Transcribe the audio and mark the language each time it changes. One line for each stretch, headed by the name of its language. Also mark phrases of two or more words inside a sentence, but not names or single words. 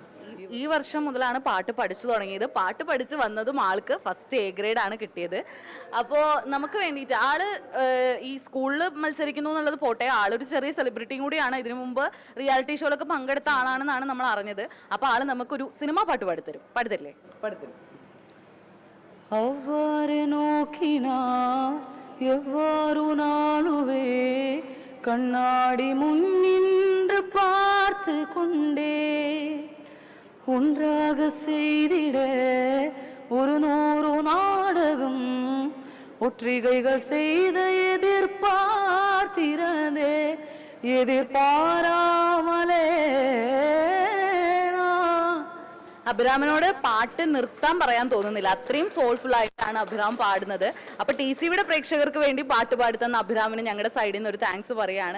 Malayalam: ഈ വർഷം മുതലാണ് പാട്ട് പഠിച്ചു തുടങ്ങിയത്. പാട്ട് പഠിച്ച് വന്നതും ആൾക്ക് ഫസ്റ്റ് A ഗ്രേഡ് ആണ് കിട്ടിയത്. അപ്പോൾ നമുക്ക് വേണ്ടിയിട്ട് ആള് ഈ സ്കൂളിൽ മത്സരിക്കുന്നു എന്നുള്ളത് പോട്ടെ, ആളൊരു ചെറിയ സെലിബ്രിറ്റിയും കൂടിയാണ്. ഇതിനു മുമ്പ് റിയാലിറ്റി ഷോയിലൊക്കെ പങ്കെടുത്ത ആളാണെന്നാണ് നമ്മൾ അറിഞ്ഞത്. അപ്പോൾ ആള് നമുക്കൊരു സിനിമാ പാട്ട് പാടിത്തരും. പാടിത്തരില്ലേ? പാടിത്തരും.
Tamil: அவ்வாறு நோக்கினா எவ்வாறு நாளுவே கண்ணாடி முன்னின்று பார்த்து கொண்டே ஒன்றாக செய்திட ஒரு 100 நாடகம் ஒற்றிகைகள் செய்த எதிர்பார்த்திருந்தே എതിർപ്പാരാമലേ.
Malayalam: അഭിറാമിനോട് പാട്ട് നിർത്താൻ പറയാൻ തോന്നുന്നില്ല, അത്രയും സോൾഫുൾ ആയിട്ടാണ് അഭിറാം പാടുന്നത്. അപ്പൊ TCVയുടെ പ്രേക്ഷകർക്ക് വേണ്ടി പാട്ട് പാടിത്തന്ന അഭിറാമിന് ഞങ്ങളുടെ സൈഡിൽ നിന്ന് ഒരു താങ്ക്സ് പറയാണ്.